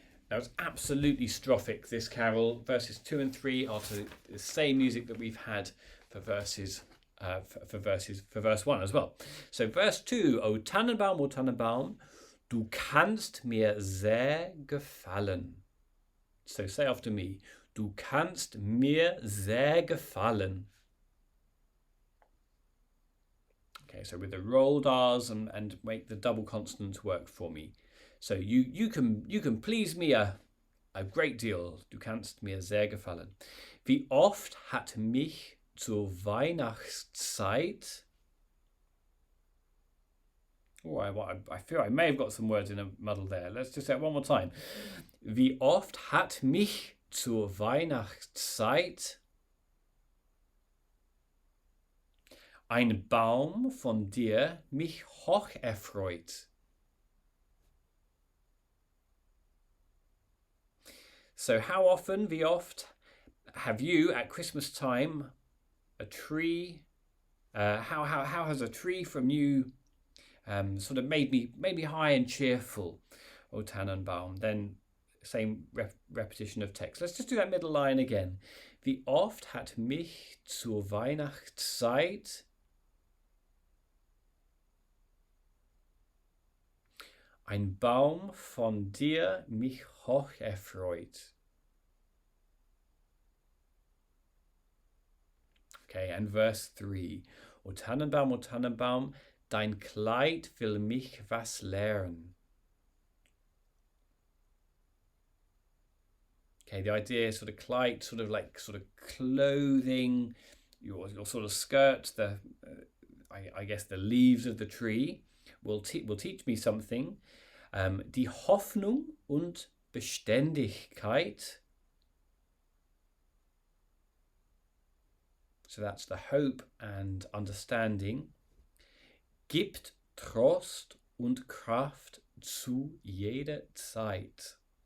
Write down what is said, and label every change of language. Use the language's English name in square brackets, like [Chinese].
[English] Now it's absolutely strophic, this carol. Verses 2 and 3 are to the same music that we've had for verse 1 as well. So verse 2, [German] O Tannenbaum, du kannst mir sehr gefallen. [English] So say after me, [German] du kannst mir sehr gefallen. [English] Okay, so with the rolled R's and make the double consonants work for me. So you can please me a great deal. [German] Du kannst mir sehr gefallen. Wie oft hat mich zur Weihnachtszeit. [English] Oh, I feel I may have got some words in a muddle there. Let's just say it one more time. [German] Wie oft hat mich zur Weihnachtszeit ein Baum von dir mich hoch erfreut? [English] So how often, [German] wie oft, [English] have you at Christmas time a tree? How has a tree from you sort of made me high and cheerful? O Tannenbaum. Then same repetition of text. Let's just do that middle line again. [German] Wie oft hat mich zur Weihnachtszeit ein Baum von dir mich hoch erfreut. [English] Okay, and verse 3. [German] O Tannenbaum, dein Kleid will mich was lehren. [English] Okay, the idea is sort of Kleid, sort of clothing, your sort of skirt, I guess the leaves of the tree will teach me something. [German] Die Hoffnung und Beständigkeit. [English] So that's the hope and understanding. [German] Gibt, Trost und Kraft zu jeder Zeit.